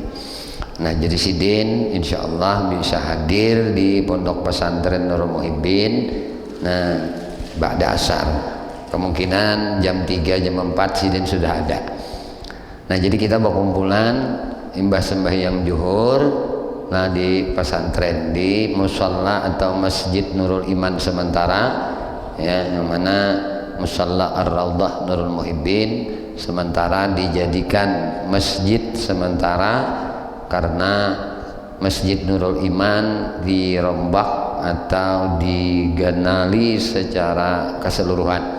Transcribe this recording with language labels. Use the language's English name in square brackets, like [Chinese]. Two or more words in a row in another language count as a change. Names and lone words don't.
[Banjar] Nah, jadi sidin insyaallah bisa hadir di pondok pesantren Nurul Muhibbin. Nah, ba'da asar kemungkinan jam 3 jam 4 sidin sudah ada. [Indonesian] Nah, jadi kita berkumpulan imbah sembahyang zuhur nah di pesantren di musalla atau Masjid Nurul Iman sementara ya, yang mana musalla Ar-Raudhah Nurul Muhibbin sementara dijadikan masjid sementara karena Masjid Nurul Iman dirombak atau diganali secara keseluruhan.